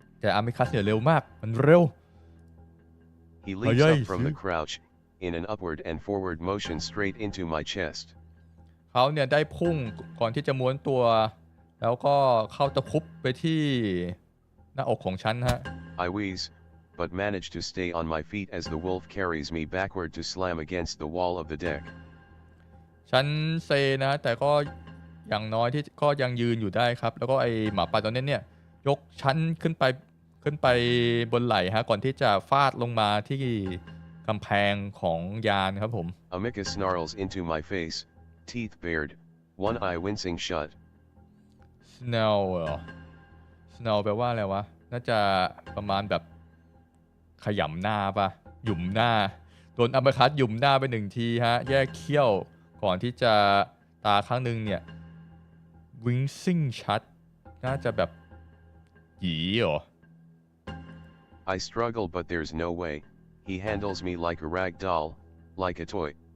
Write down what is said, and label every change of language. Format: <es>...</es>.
<th>แต่อามิคัสเนี่ยเร็วมากมันเร็ว</th> <en>He leaps up from the crouch, in an upward and forward motion straight into my chest.</en> <th>เขาเนี่ยได้พุ่งก่อนที่จะม้วนตัวแล้วก็เข้าตะคุบไปที่หน้าอกของฉันฮะ</th> <en>I wheeze, but manage to stay on my feet as the wolf carries me backward to slam against the wall of the deck.</en> <th>ฉันเซนะแต่ก็อย่างน้อยที่ก็ยังยืนอยู่ได้ครับแล้วก็ไอหมาป่าตัวนี้เนี่ยยกฉันขึ้นไปบนไหล่ฮะก่อนที่จะฟาดลงมาที่กำแพงของยานครับผม</th> <en>Amicus snarls into my face, teeth bared, one eye wincing shut.</en> <th>snarl เหรอ snarl แปลว่าอะไรวะน่าจะประมาณแบบขยำหน้าปะหยุมหน้าโดนอัปเปอร์คัตหยุมหน้าไปหนึ่งทีฮะแยกเขี้ยวก่อนที่จะตาข้างนึงเนี่ยวิงซิ่งชัดน่าจะแบบหยีเหรอ</th> <en>I struggle but there's no way, he handles me like a rag doll, like a toy.</en>